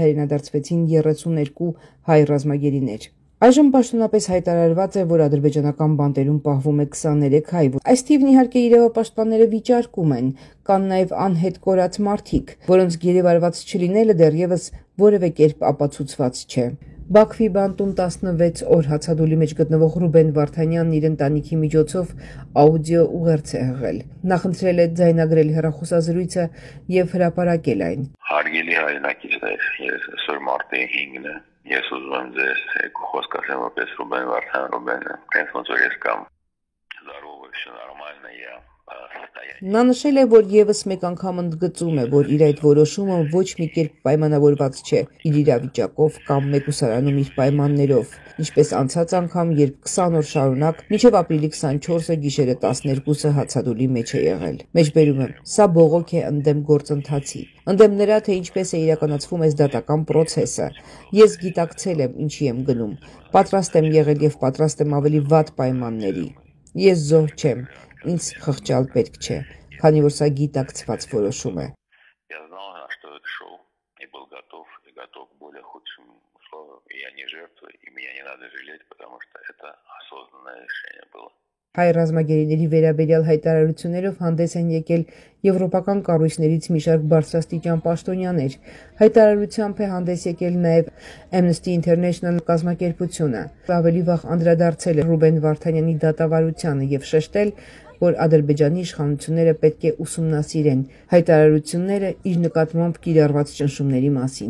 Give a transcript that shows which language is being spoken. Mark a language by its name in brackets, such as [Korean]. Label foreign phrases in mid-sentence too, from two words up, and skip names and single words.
[Armenian] հայրենադարձվեցին 32 հայ ռազմագերիներ։ Այժմ պաշտոնապես հայտարարված է, որ ադրբեջանական բանտերում պահվում է 23 հայ։ Այս թիվն իհարկե իրավապաշտպանները վիճարկում են, կան նաև անհետ կորած մարդիկ, որոնց գերեվարված չլինելը դեռևս որևէ կերպ ապացուցված չէ։ Բաքվի բանտում 16 օր հացադուլի մեջ գտնվող Ռուբեն Վարդանյանն իր ընտանիքի միջոցով աուդիո ուղերձ է հղել։ Նա խնդրել է ձայնագրել հեռախոսազրույցը եւ հրապարակել այն։ Հարգելի հայրենակիցներ, ես այսօր մարտի 5-ն է։ Ես ուզում եմ ձեզ երկու խոսք ասեմ որպես Ռուբեն Վարդանյան Ռուբենը, այնպես որ ես կամ [Russian] здоровый, все нормально, я [Armenian] Նա նշել է, որ եւս մեկ անգամ ընդգծում է, որ իր այդ որոշումը ոչ մի կերպ պայմանավորված չէ իր իրավիճակով կամ մեկուսարանում իր պայմաններով, ինչպես անցած անգամ, երբ 20 օր շարունակ մինչև ապրիլի 24-ը գիշերը 12-ը հացադուլի մեջ է եղել։ Մեջբերում եմ, սա բողոք է ընդդեմ գործընթացի, ընդդեմ նրա, թե ինչպես է իրականացվում այս դատական պրոցեսը։ Ես գիտակցել եմ, ինչի եմ գնում, պատրաստ եմ եղել եւ պատրաստ եմ ավելի վատ պայմանների։ Ես զոհ չեմ, ինձ խղճալ պետք չէ, քանի որ սա գիտակցված որոշում է։ [Russian] Я знал, на что это шоу, и был готов к более худшим условиям. Я не жертва, и меня не надо жалеть, потому что это осознанное решение было. [Armenian] Հայ ռազմագերիների վերաբերյալ հայտարարություններով հանդես են եկել եվրոպական կառույցներից մի շարք բարձրաստիճան պաշտոնյաներ։ Հայտարարությամբ է հանդես եկել նաև Amnesty International կազմակերպությունը։ Ավելի վաղ անդրադարձել է Ռուբեն Վարդանյանի դատավարությանը եւ շեշտել, որ Ադրբեջանի իշխանությունները պետք է ուսումնասիրեն հայտարարությունները իր նկատմամբ կիրառված ճնշումների մասին։